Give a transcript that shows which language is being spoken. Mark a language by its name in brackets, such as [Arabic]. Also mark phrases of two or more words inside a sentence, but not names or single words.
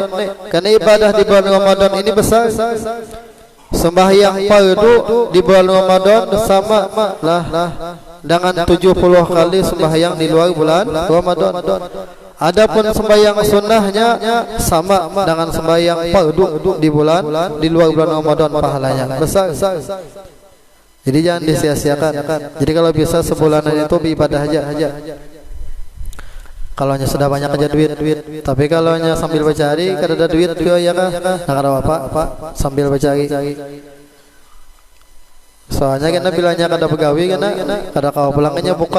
[Indonesian] Karena ibadah di bulan Ramadan ini besar. Sembahyang fardu di bulan Ramadan sama lah dengan 70 kali sembahyang di luar bulan Ramadan. Adapun sembahyang sunnahnya sama dengan sembahyang fardu di luar bulan Ramadan, pahalanya besar. Jadi jangan disia-siakan. Jadi kalau bisa sebulanan itu beribadah aja. Kalau sudah banyak aja duit. [Banjar] Tapi kalau sambil bercari kada ada duit juga ya kan. Nah, kada apa sambil bercari. Soalnya kena bilangnya kada begawi kada kau pulangnya buka.